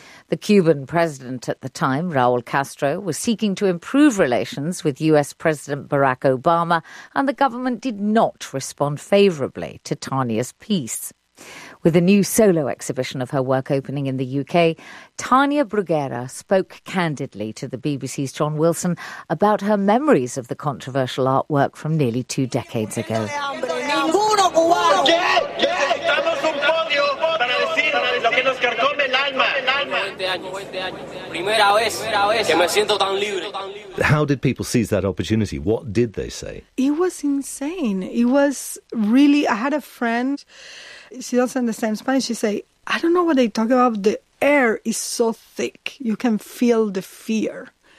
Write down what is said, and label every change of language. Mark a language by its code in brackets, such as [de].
[en] The Cuban president at the time, Raul Castro, was seeking to improve relations with US President Barack Obama, and the government did not respond favorably to Tania's piece. With a new solo exhibition of her work opening in the UK, Tania Bruguera spoke candidly to the BBC's John Wilson about her memories of the controversial artwork from nearly two decades ago. [es] Estamos un podio para decir lo que nos carcome el alma. [en] How did people seize that opportunity? What did they say? It was insane. It was really... I had a friend, she doesn't understand Spanish, she say, I don't know what they talk about, the air is so thick, you can feel the fear.